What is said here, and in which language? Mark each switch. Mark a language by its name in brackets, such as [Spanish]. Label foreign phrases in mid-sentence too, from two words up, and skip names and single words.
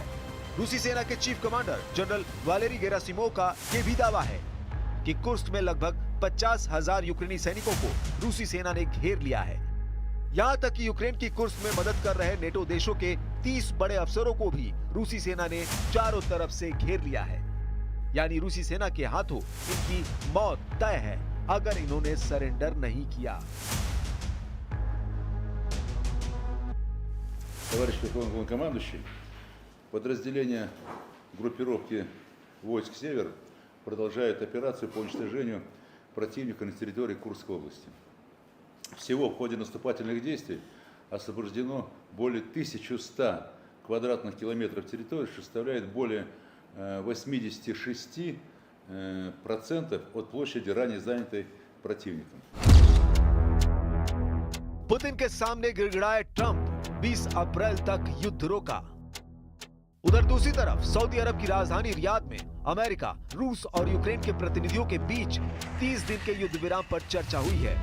[Hindi] रूसी सेना के चीफ कमांडर जनरल वालेरी गेरासिमोव का यह भी दावा है कि कुर्स्क में लगभग 50,000 यूक्रेनी सैनिकों को रूसी सेना ने घेर लिया है। यहाँ तक कि यूक्रेन की कुर्स्क में मदद कर रहे नेटो देशों के 30 बड़े अफसरों को भी रूसी सेना ने चारों तरफ से घेर लिया है। यानी रूसी सेना के हाथों इनकी मौत तय है अगर इन्होंने सरेंडर नहीं किया। [Russian] Товарищ Верховный Главнокомандующий, подразделения группировки войск «Север» продолжают операцию по уничтожению противника на территории Курской области. Всего в ходе наступательных действий освобождено более 1100 квадратных километров территории, что составляет более 86% от площади, ранее занятой противником. [Hindi] पुतिन के सामने गिड़गिड़ाए ट्रंप, 20 अप्रैल तक युद्ध रोका। उधर दूसरी तरफ सऊदी अरब की राजधानी रियाद में अमेरिका, रूस और यूक्रेन के प्रतिनिधियों के बीच 30 दिन के युद्ध विराम पर चर्चा हुई है।